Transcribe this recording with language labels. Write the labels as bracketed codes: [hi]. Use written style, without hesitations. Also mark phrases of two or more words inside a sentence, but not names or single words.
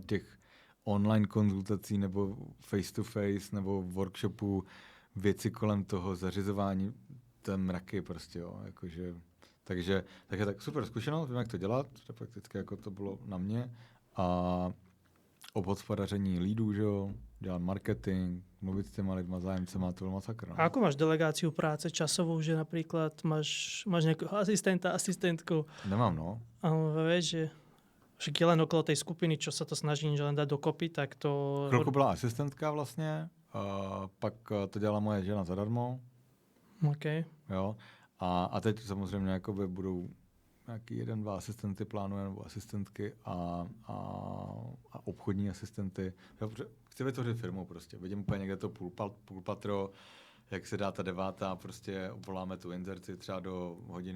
[cs] těch online konzultací nebo [en] face to face [cs] nebo workshopů, věci kolem toho, zařizování, ten mraky prostě, jo, jakože, takže tak super zkušenost, vím, jak to dělat, to prakticky jako to bylo na mě a obhospodaření leadů, že jo, dělat marketing, mluvit s těma lidma, zájemcema, to byl masakr. [sk] A ako máš delegáciu práce časovou, že napríklad máš nejakého asistenta, asistentku? [cs] Nemám, no. [sk] A vieš, že však je len okolo tej skupiny, čo sa to snažím že len dať dokopy, tak to... [cs] Chvilku byla asistentka vlastně, pak to dělala moje žena zadarmo. OK. Jo. A teď samozřejmě jakoby budou nějaký 1-2 asistenty plánuje, nebo asistentky a obchodní asistenty. Jo, chci vytvořit firmu prostě. Vidím úplně někde to půlpatro, jak se dá ta 9, prostě obvoláme tu inzerci třeba do 1.5 hodiny.